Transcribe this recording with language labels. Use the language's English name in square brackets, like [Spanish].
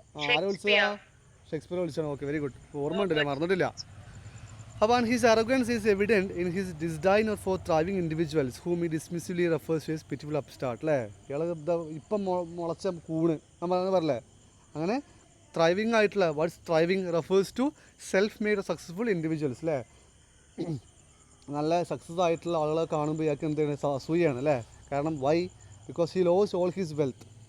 [Malayalam] ആരെ വിളിച്ചതാ? ഷേക്സ്പിയർ വിളിച്ചാണ്. Okay, very good. ഓർമ്മ ഉണ്ടല്ലേ, മറന്നിട്ടില്ല. [English] Upon his arrogance is evident in his disdain for thriving individuals whom he dismissively refers to as pitiful upstart. [Malayalam] അല്ലേ ഇയാൾ ഇപ്പം മുളച്ച കൂണ് നമ്മൾ പറഞ്ഞല്ലേ അങ്ങനെ ത്രൈവിങ് ആയിട്ടുള്ള [English] what's thriving refers to self made successful individuals [Malayalam] അല്ലേ നല്ല സക്സസ് ആയിട്ടുള്ള ആളുകളെ കാണുമ്പോൾ ഇയാൾക്ക് എന്താണ് അസൂയാണ് അല്ലേ കാരണം [English] why because he loss all his wealth